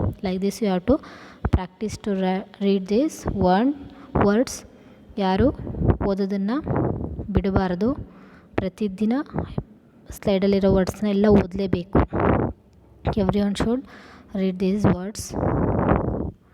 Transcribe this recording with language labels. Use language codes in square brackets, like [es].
[en] Like this you have to practice to read these words. [kn] ಯಾರು ಓದೋದನ್ನು ಬಿಡಬಾರ್ದು. ಪ್ರತಿದಿನ ಸ್ಲೈಡಲ್ಲಿರೋ ವರ್ಡ್ಸ್ನ ಎಲ್ಲ ಓದಲೇಬೇಕು. [en] Everyone should read these words. Shall we meet in the next class?